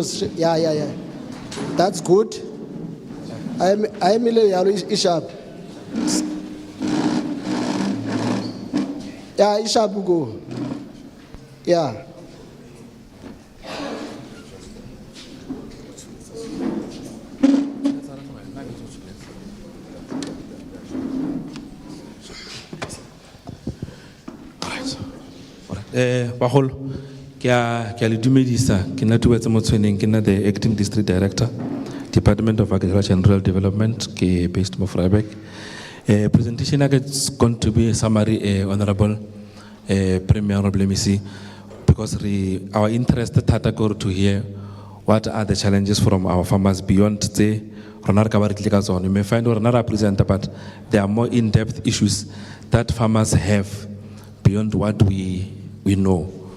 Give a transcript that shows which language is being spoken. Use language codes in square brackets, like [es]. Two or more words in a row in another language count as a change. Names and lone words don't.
[en] Yeah. That's good. I'm sharp. Yeah, sharp go. Yeah. [tn] Baholo, ke a le dumedisa, ke nna Tuwetse Motshweneng, ke nna [en] the acting district director, [tn] Department of Agriculture and Rural Development, ke based mo Vryburg. [en] Presentation is going to be a summary, Honorable Premier Mokgosi, because our interest thata go to hear what are the challenges from our farmers beyond the you may find or not present, but there are more in-depth issues that farmers have beyond what we know.